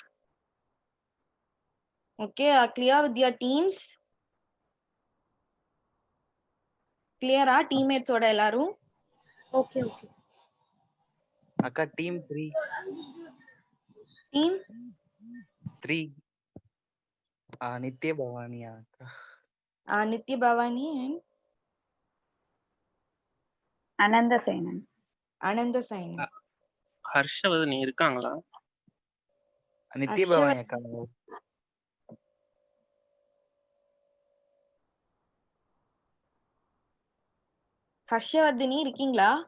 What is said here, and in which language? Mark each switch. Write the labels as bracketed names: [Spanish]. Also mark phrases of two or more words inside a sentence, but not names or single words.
[English] Okay, are clear with your teams? [Tamil] Clear ah teammates oda ellarum? [English] Okay. Akka team 3. Team 3. Nitya Bhavani Akka. Nitya Bhavani and Ananda Sainan. Ananda Sainan. [Tamil] ஹர்ஷவர்தனி இருக்காங்களா? [English] Nitya Bhavani Akka. [Tamil] Harshavardhini இருக்கீங்களா?